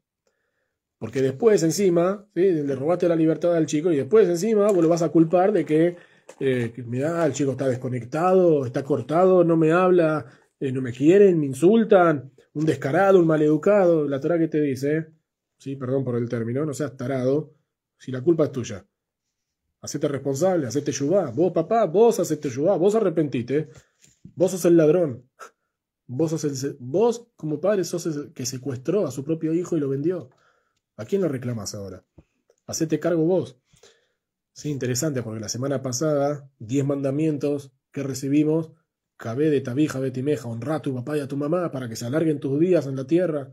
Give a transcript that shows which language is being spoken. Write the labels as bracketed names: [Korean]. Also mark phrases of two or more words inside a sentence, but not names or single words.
[Spanish] Porque después encima, ¿sí?, le robaste la libertad al chico y después encima vos lo vas a culpar de que mirá, el chico está desconectado, está cortado, no me habla, no me quieren, me insultan, un descarado, un maleducado. La Torá que te dice, sí, perdón por el término, no seas tarado, si la culpa es tuya. Hacete responsable, hacete yubá. Vos, papá, vos hacete yubá, vos arrepentite. Vos sos el ladrón. Vos, como padre, sos el que secuestró a su propio hijo y lo vendió. ¿A quién lo reclamas ahora? Hacete cargo vos. Sí, interesante, porque la semana pasada, 10 mandamientos que recibimos, [Hebrew] כבד את אביך ואת אמך, [Spanish] honra a tu papá y a tu mamá para que se alarguen tus días en la tierra.